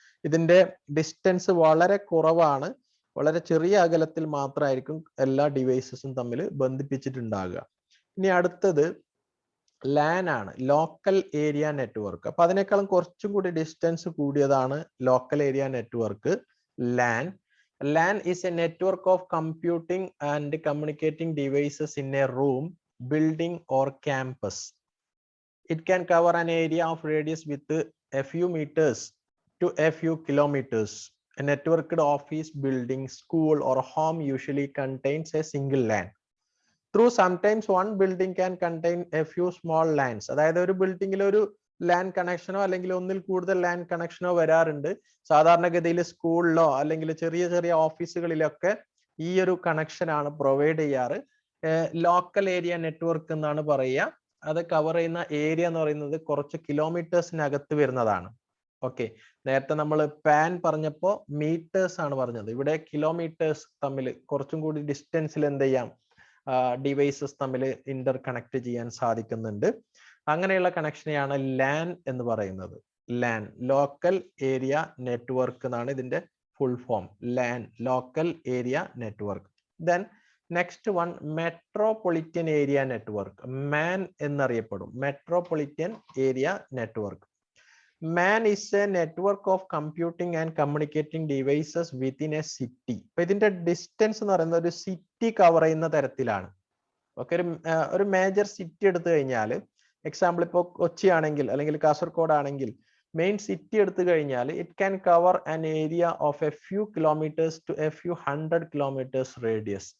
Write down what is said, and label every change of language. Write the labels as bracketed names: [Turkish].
[Malayalam] ഇതിന്റെ ഡിസ്റ്റൻസ് വളരെ കുറവാണ്, വളരെ ചെറിയ അകലത്തിൽ മാത്രമായിരിക്കും എല്ലാ ഡിവൈസസും തമ്മിൽ ബന്ധിപ്പിച്ചിട്ടുണ്ടാകുക. ഇനി അടുത്തത് ലാൻ ആണ്, ലോക്കൽ ഏരിയ നെറ്റ്വർക്ക്. അപ്പൊ അതിനേക്കാളും കുറച്ചും കൂടി ഡിസ്റ്റൻസ് കൂടിയതാണ് local area network, LAN. [English] LAN is a network of computing and communicating devices in a room, building or campus. It can cover an area of radius with a few meters to a few kilometers. A networked office building, school or home usually contains a single LAN. Through sometimes one building can contain a few small LANs. [Malayalam] അതായത് ഒരു ബിൽഡിംഗിൽ ഒരു LAN കണക്ഷനോ അല്ലെങ്കിൽ ഒന്നിൽ കൂടുതൽ LAN കണക്ഷനോ വരാറുണ്ട്. സാധാരണഗതിയിൽ സ്കൂളിലോ അല്ലെങ്കിൽ ചെറിയ ചെറിയ ഓഫീസുകളിലൊക്കെ ഈ ഒരു കണക്ഷൻ ആണ് പ്രൊവൈഡ് ചെയ്യാറ്. ലോക്കൽ ഏരിയ നെറ്റ്വർക്ക് എന്നാണ് പറയുക. അത് കവർ ചെയ്യുന്ന ഏരിയ എന്ന് പറയുന്നത് കുറച്ച് കിലോമീറ്റേഴ്സിനകത്ത് വരുന്നതാണ്. ഓക്കെ, നേരത്തെ നമ്മൾ പാൻ പറഞ്ഞപ്പോ മീറ്റേഴ്സ് ആണ് പറഞ്ഞത്. ഇവിടെ കിലോമീറ്റേഴ്സ് തമ്മിൽ കുറച്ചും കൂടി ഡിസ്റ്റൻസിൽ എന്ത് ചെയ്യാം, ഡിവൈസസ് തമ്മിൽ ഇന്റർ കണക്ട് ചെയ്യാൻ സാധിക്കുന്നുണ്ട്. അങ്ങനെയുള്ള കണക്ഷനെയാണ് ലാൻ എന്ന് പറയുന്നത്. ലാൻ, ലോക്കൽ ഏരിയ നെറ്റ്വർക്ക് എന്നാണ് ഇതിന്റെ full form. LAN, local area network. [English] then next one [Malayalam] metropolitan area network, man എന്നറിയപ്പെടും. Metropolitan area network. [English] Man is a network of computing and communicating devices within a city. [Malayalam] ഇപ്പൊ ഇതിന്റെ distance എന്ന് പറയുന്നത് ഒരു city cover ചെയ്യുന്ന തരത്തിലാണ്. Okay, ഒരു major city എടുത്തു കഴിഞ്ഞാൽ, എക്സാമ്പിൾ ഇപ്പോൾ കൊച്ചി ആണെങ്കിൽ അല്ലെങ്കിൽ കാസർഗോഡ് ആണെങ്കിൽ, മെയിൻ സിറ്റി എടുത്തു കഴിഞ്ഞാൽ [English] It can cover an area of a few kilometres to a few 100 kilometres radius.